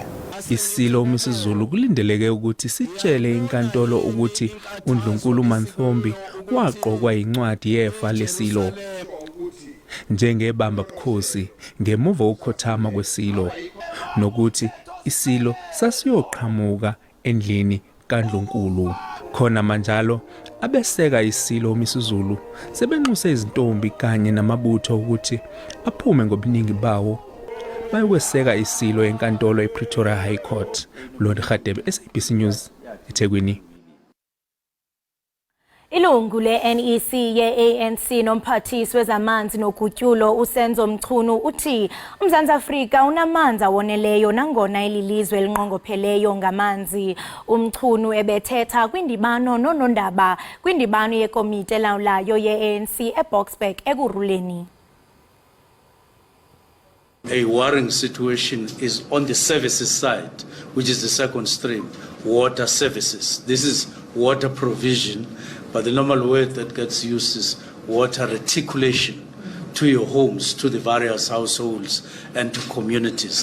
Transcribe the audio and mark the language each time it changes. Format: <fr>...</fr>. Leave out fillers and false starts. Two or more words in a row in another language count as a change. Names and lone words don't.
<zu>Isilo uMisizulu kulindeleke ukuthi sitshele inkantolo ukuthi uNdlunkulu Manthombi waqokwa incwadi yefa lesilo njengebamba bukhosi ngemuva ukukhothama kwesilo nokuthi isilo sasiyoqhamuka endlini kaNdlunkulu. Khona manjalo abeseka isilo uMisizulu sebenxuse izintombi kanye namabutho ukuthi aphume ngobuningi bawo bayokweseka isilo enkantolo ePretoria High Court. Lord Khadebe, SABC News, eThekwini.</zu> <xh>Ilungu le-NEC ye-ANC nomphathisi wezamanzi nogutyulo uSenzo Mchunu uthi uMzantsi Afrika unamanzi awoneleyo nangona ililizwe elinqongopheleyo ngamanzi. uMchunu ebethetha kwindibano nonondaba kwindibano yekomiti elawulayo ye-ANC eBoksburg ekuruleni.</xh> <en>A worrying situation is on the services side, which is the second stream, water services. This is water provision, but the normal word that gets used is water reticulation to your homes, to the various households, and to communities.</en>